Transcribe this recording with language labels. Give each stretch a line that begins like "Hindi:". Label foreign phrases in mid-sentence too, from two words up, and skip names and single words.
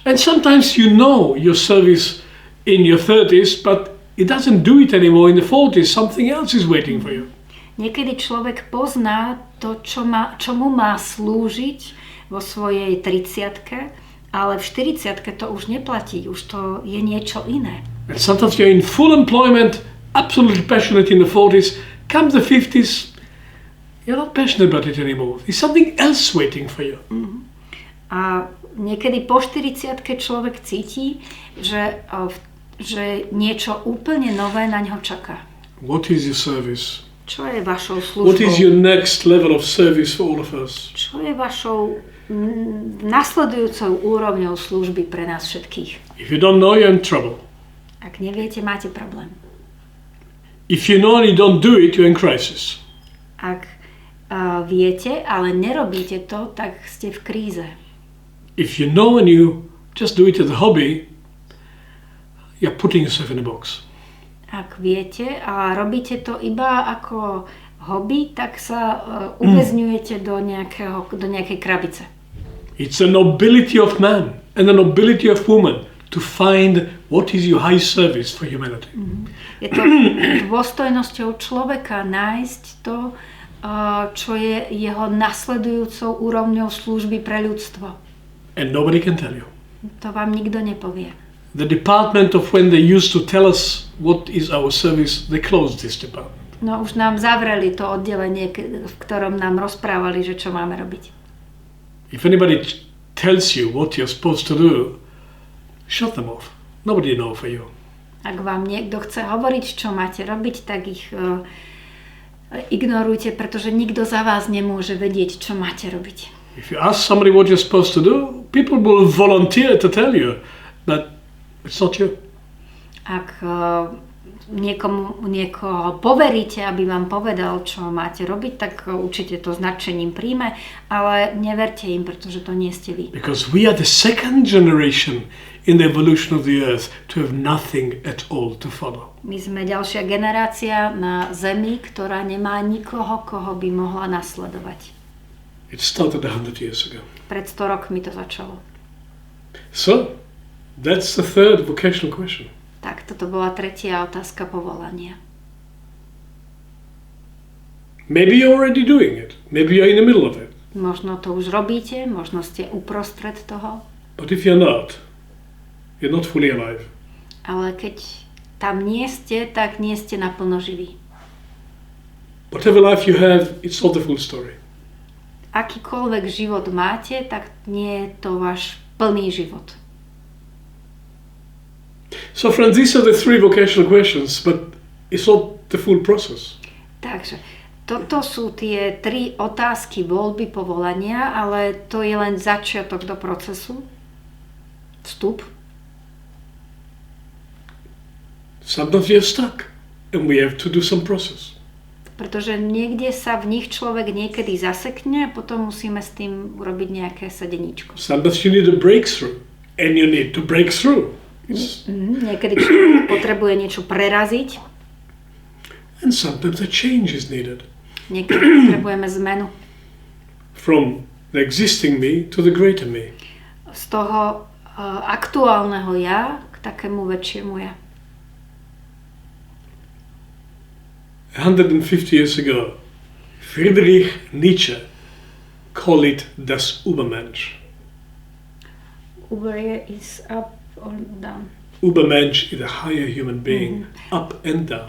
English: And sometimes you know your service in your 30s, but it doesn't do it anymore in the 40s. Something else is waiting for you.
Slovak: Niekedy človek pozná to, čomu má slúžiť vo svojej 30-ke, ale v 40-ke to už neplatí, už to je niečo iné.
English: And sometimes you're in full employment, absolutely passionate in the 40s. Come the 50s, you're not passionate about it anymore. There's something else waiting for you.
Slovak: A niekedy po 40-ke človek cíti, že niečo úplne nové na ňo čaká.
English: What is your service?
Slovak: Čo je vašou
English: What is
Slovak: službou?
English: your next level of service for all of us?
Slovak: Čo je vašou nasledujúcou úrovňou služby pre nás všetkých?
English: If you don't know, you're in trouble.
Slovak: Ak neviete, máte problém.
English: If you know and you don't do it, you're in crisis.
Slovak: Ak viete, ale nerobíte to, tak ste v kríze.
English: If you know and you just do it as a hobby, you're putting yourself in a box.
Slovak: Ak viete a robíte to iba ako hobby, tak sa uväzňujete do nejakej krabice.
English: It's a nobility of man and a nobility of woman to find what is your high service for humanity.
Slovak: Je to dôstojnosťou človeka nájsť to, čo je jeho nasledujúcou úrovňou služby pre ľudstvo.
English: And nobody can tell you.
Slovak: To vám nikto nepovie.
English: The department of when they used to tell us what is our service, they closed this department.
Slovak: No už nám zavreli to oddelenie, v ktorom nám rozprávali, že čo máme robiť.
English: If anybody tells you what you're supposed to do, shut them off. Nobody knows for you.
Slovak: Ak vám niekto chce hovoriť, čo máte robiť, tak ich ignorujte, pretože nikto za vás nemôže vedieť, čo máte robiť.
English: If you ask somebody what you're supposed to do, people will volunteer to tell you, but it's not you.
Slovak: Ak niekoho poveríte, aby vám povedal, čo máte robiť, tak určite to s nadšením príjme, ale neverte im, pretože to nie ste vy.
English: Because we are the second generation in the evolution of the earth to have nothing at all to follow.
Slovak: My sme ďalšia generácia na Zemi, ktorá nemá nikoho, koho by mohla nasledovať.
English: It started 100 years ago.
Slovak: Pred 100 rokmi to začalo.
English: So, that's the third vocational question.
Slovak: Tak, toto bola tretia otázka povolania.
English: Maybe you're already doing it. Maybe you're in the middle of it.
Slovak: Možno to už robíte, možno ste uprostred toho.
English: But if you're not fully alive.
Slovak: Ale keď tam nie ste, tak nie ste naplno živí.
English: Whatever life you have, it's not the full story.
Slovak: Akýkoľvek život máte, tak nie je to váš plný život.
English: So friends, these are the three vocational questions, but it's not the full process.
Slovak: Takže toto sú tie 3 otázky voľby povolania, ale to je len začiatok do procesu. Vstup.
English: Sometimes you're stuck and we have to do some process.
Slovak: Pretože niekde sa v nich človek niekedy zasekne a potom musíme s tým urobiť nejaké sedeníčko.
English: Sometimes you need a breakthrough and you need to break through.
Slovak: Niekedy človek potrebuje niečo preraziť.
English: And sometimes a change is needed.
Slovak: Niekedy potrebujeme zmenu.
English: From the existing me to the greater me.
Slovak: Z toho aktuálneho ja k takému väčšiemu ja.
English: 150 years ago, Friedrich Nietzsche called it
German: das Übermensch.
English: Uber is up or down? Übermensch is a higher human being, up and down.